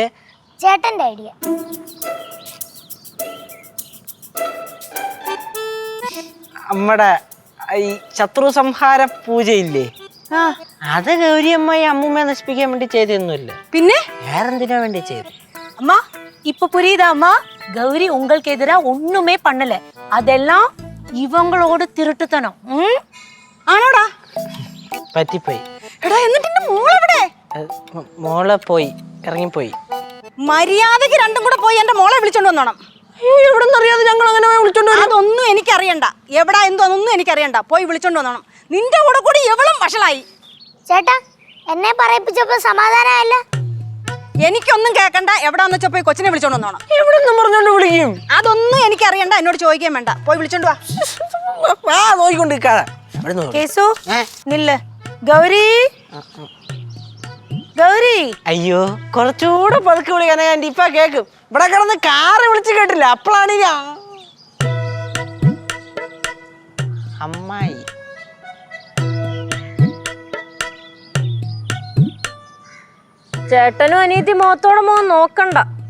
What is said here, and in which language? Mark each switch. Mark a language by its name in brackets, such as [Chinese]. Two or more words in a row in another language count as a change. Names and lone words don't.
[Malayalam] ചേട്ടന്റെ ഐഡിയ. നമ്മുടെ ഈ ശത്രു സംഹാര പൂജയില്ലേ, അത് ഗൗരിയമ്മായി അമ്മൂമ്മയെ നശിപ്പിക്കാൻ വേണ്ടി ചെയ്തൊന്നുമില്ല. പിന്നെ വേറെന്തിനാ വേണ്ടി ചെയ്തു? [Tamil] அம்மா இப்ப புரியுதா அம்மா? கௌரி உங்களுக்கு எதிரா ஒண்ணுமே பண்ணல, அதெல்லாம் இவங்களோட திருட்டுத்தனம். [Malayalam] ആണോടാ? പറ്റിപ്പോയി. എടാ എന്നിട്ട് എന്റെ മോളെവിടെ? മോളെ പോയി, ഇറങ്ങിപ്പോയി. മര്യാദക്ക് രണ്ടും കൂടെ പോയി എന്റെ മോളെ വിളിച്ചോണ്ട് വന്നോണം. എവിടെ അറിയാതെ ഞങ്ങൾ അങ്ങനെ വിളിച്ചോണ്ട് വരും? അതൊന്നും എനിക്കറിയണ്ട, എവിടാ എന്തോന്നൊന്നും എനിക്കറിയണ്ട. പോയി വിളിച്ചോണ്ട് വന്നോണം. നിന്റെ കൂടെ കൂടി എവളും വഷളായി. ചേട്ടാ എന്നെ പറയിപ്പിച്ചപ്പോ സമാധാനമല്ല. എനിക്കൊന്നും കേൾക്കണ്ട, എവിടാന്ന് വെച്ചാ പോയി കൊച്ചിനെ വിളിച്ചോണ്ട് വന്നോണം. എവിടെ പറഞ്ഞോണ്ട് വിളിക്കും? അതൊന്നും എനിക്കറിയണ്ട, എന്നോട് ചോദിക്കാൻ വേണ്ട. പോയി വിളിച്ചോണ്ട് വാ. നോക്കിക്കൊണ്ട് [Tamil] கேசு நில்லு. கௌரி கௌரி. [Malayalam] അയ്യോ കുറച്ചുകൂടെ പതുക്കെ വിളിക്കാനാ ഞാൻ ഇപ്പൊ കേക്കും. ഇവിടെ കിടന്ന് കാറ് വിളിച്ച് കേട്ടില്ല, അപ്പോഴാണ് അമ്മായി. ചേട്ടനും അനിയത്തി മുഖത്തോടെ മുഖം നോക്കണ്ട.